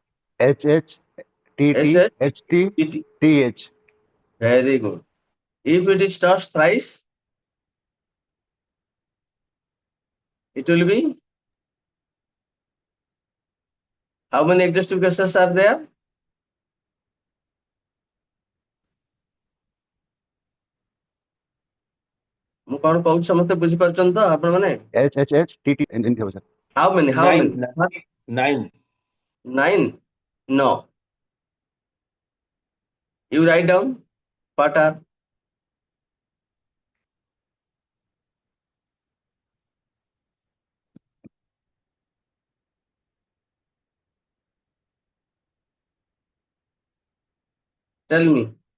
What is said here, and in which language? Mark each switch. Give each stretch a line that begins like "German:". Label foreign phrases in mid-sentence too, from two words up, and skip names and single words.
English: H, H, T, H, T, H, H, T, T, T. T, H. Very good. If it is tossed thrice, it will be how many exhaustive cases are there?
Odia: ମୁଁ କଣ କହୁଛି ସମସ୍ତେ ବୁଝିପାରୁଛନ୍ତି ତ ଆପଣ ମାନେ?
English: H, H, H, T, T, and ଥିବ sir. How many? How Nine. many? Nine. Nine. 9? No. You write down what are? Tell me.